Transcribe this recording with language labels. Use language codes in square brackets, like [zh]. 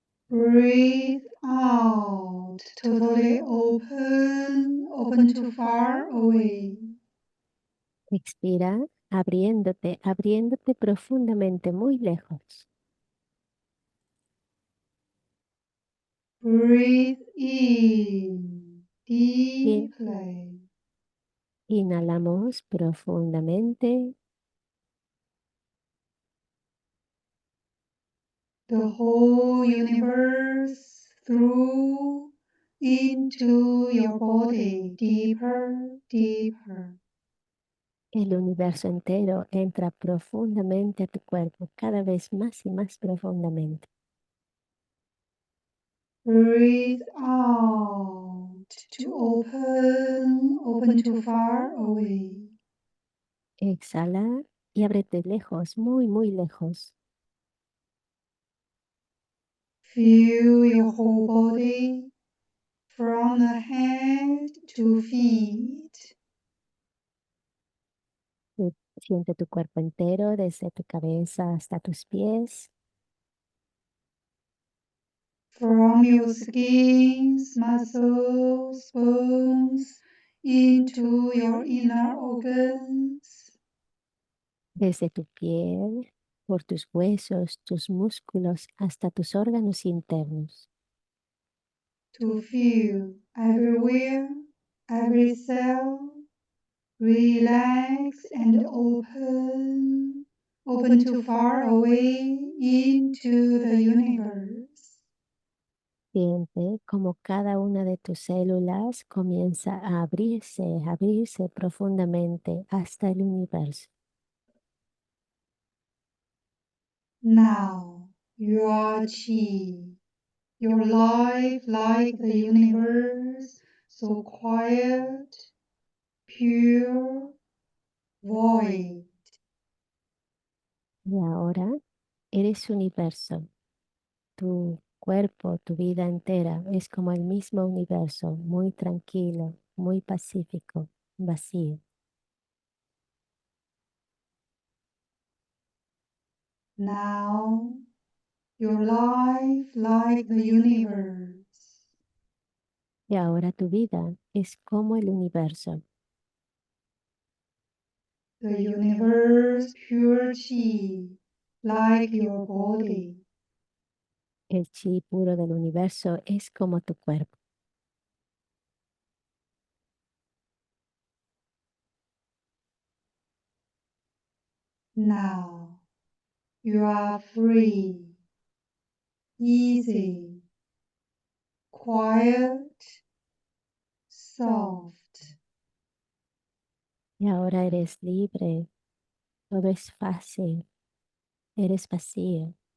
[en] Breathe out, totally open to far away. [es] Expira abriéndote profundamente muy lejos. [en] Breathe in [es] Bien, [en] deeply. [es] inhalamos profundamente. [en] The whole universe through into your body deeper, deeper. [es] El universo entero entra profundamente a tu cuerpo, cada vez más y más profundamente. [en] Breathe out to open to far away. [es] Exhala y ábrete lejos, muy, muy lejos. [en] Feel your whole body from the head to feet. [es] Siente tu cuerpo entero, desde tu cabeza hasta tus pies, [en] From your skins, muscles, bones, into your inner organs. [es] desde tu piel, por tus huesos, tus músculos, hasta tus órganos internos. [en] To feel everywhere, every cell, relax and open, open to far away into the universe. [es] Siente como cada una de tus células comienza a abrirse profundamente hasta el universo. [en] Now, your chi, your life like the universe, so quiet, pure, void. [es] Y ahora eres universo. Tu cuerpo, tu vida entera es como el mismo universo, muy tranquilo, muy pacífico, vacío. [en] Now, your life like the universe. [es] Y ahora tu vida es como el universo. [en] The universe pure chi, like your body. [es] El chi puro del universo es como tu cuerpo. [en] Now, you are free, easy, quiet, soft. [es] Y ahora eres libre, todo es fácil, eres vacío.